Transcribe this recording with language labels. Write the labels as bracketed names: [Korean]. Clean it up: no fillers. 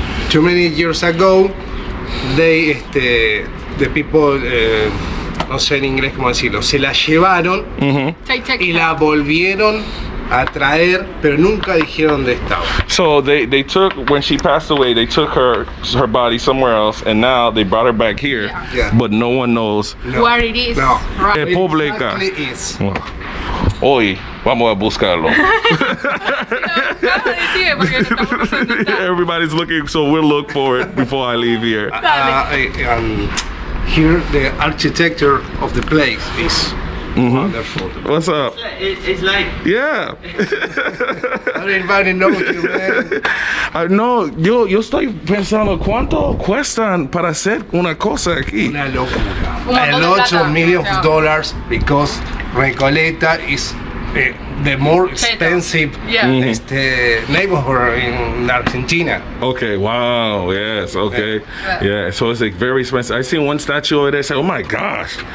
[English] Too many years ago, they, the people, [Spanish] no sé en inglés cómo decirlo, se la llevaron [English] take [Spanish] y la volvieron a traer, pero nunca dijeron dónde estaba. [English] So they took, when she passed away, they took her body somewhere else, and now they brought her back here, Yeah. but no one knows. where it is. No. Right. [Spanish] Pública. [English] Exactly is. [Spanish] Hoy vamos a buscarlo. Sí, porque no estamos pasando nada. [English] Everybody's looking, so we'll look for it before I leave here. Here, the architecture of the place is wonderful. What's up? It's like Yeah. Everybody knows you, man. [Spanish] No, yo estoy pensando cuánto cuestan para hacer una cosa aquí. Una locura. Un montón [English] A [Spanish] de [English] lot [Spanish] plata, [English] of millions yeah. of dollars because Recoleta is the more expensive Yeah. neighborhood in Argentina. Okay, wow, yes, okay. Yeah, so it's like very expensive. I seen one statue over there, say, oh my gosh.